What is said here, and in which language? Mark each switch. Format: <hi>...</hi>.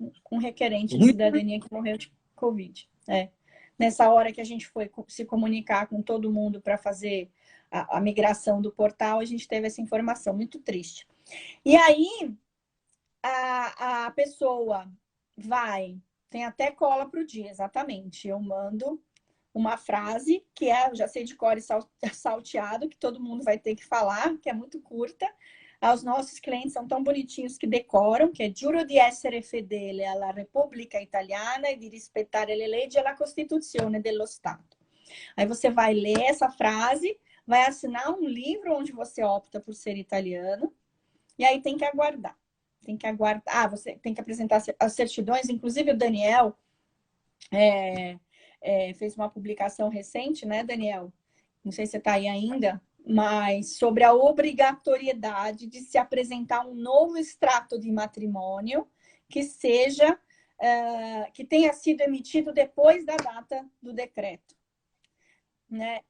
<pt>Um requerente de cidadania que morreu de Covid. Nessa hora que a gente foi se comunicar com todo mundo para fazer a migração do portal, a gente teve essa informação. Muito triste. E aí, a pessoa tem até cola para o dia, exatamente. Eu mando uma frase que já sei de cor e salteado, que todo mundo vai ter que falar, que é muito curta. Os nossos clientes são tão bonitinhos que decoram, que é</pt> <it>Giuro di essere fedele alla Repubblica Italiana e di rispettare le leggi e la Costituzione dello Stato.</it> <pt>Aí você vai ler essa frase, vai assinar um livro onde você opta por ser italiano, e aí tem que aguardar. Você tem que apresentar as certidões. Inclusive, o Daniel fez uma publicação recente, né, Daniel? Não sei se você está aí ainda, mas sobre a obrigatoriedade de se apresentar um novo extrato de matrimônio que seja, que tenha sido emitido depois da data do decreto. Né?</pt>